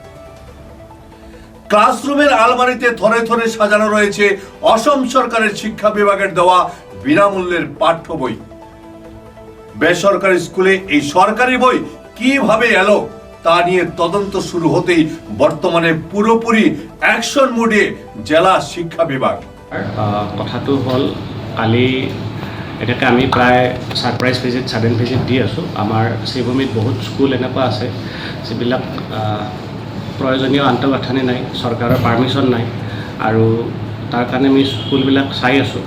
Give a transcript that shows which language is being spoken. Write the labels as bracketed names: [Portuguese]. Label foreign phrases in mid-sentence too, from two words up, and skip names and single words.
[Bangla] ক্লাসরুমের আলমারিতে থরে থরে সাজানো রয়েছে অসম সরকারের শিক্ষা বিভাগের দেওয়া বিনামূল্যের পাঠ্য বই। বেসরকারি স্কুলে এই সরকারি বই কিভাবে এলো তা নিয়ে তদন্ত শুরু হতেই বর্তমানে পুরোপুরি [English] action mode [Bangla] জেলা শিক্ষা বিভাগ। [Assamese] কথাটো হল, কালি এনেকৈ আমি প্ৰায় [English] surprise visit, sudden visit [Assamese] দি আছোঁ। আমাৰ শ্ৰীভূমিত বহুত স্কুল এনেকুৱা আছে যিবিলাক প্ৰয়োজনীয় আন্তঃগাঁথনি নাই, চৰকাৰৰ পাৰ্মিশ্যন নাই, আৰু তাৰ কাৰণে আমি স্কুলবিলাক চাই আছোঁ।